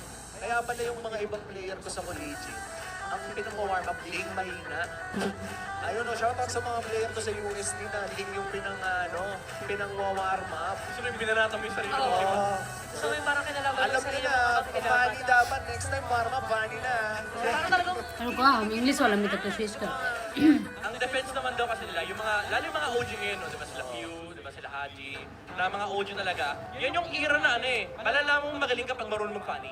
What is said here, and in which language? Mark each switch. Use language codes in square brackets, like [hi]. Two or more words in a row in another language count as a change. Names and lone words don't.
[tl] Kaya pala yung mga ibang player ko sa collegiate, ang pinang-warm up, ling mahina. Ayun o, shoutout sa mga player ko sa USD na ling yung pinang-warm up. Gusto mo yung binanatan mo yung sarili mo. So may parang kinalaban Alam sa niyo sarili na, Fanny dapat, [en] next time warm up, [tl] Fanny na. Parang talagang [hi] अरे कहाँ हम इंग्लिश वाला में तक तो स्विच कर [tl] Ang defense naman daw kasi nila, yung mga, lalo yung mga OG ngayon, no? Diba sila Pew, diba sila Haji, na mga OG talaga, yan yung era na malalaman mong magaling ka pag marunong mag-Fanny.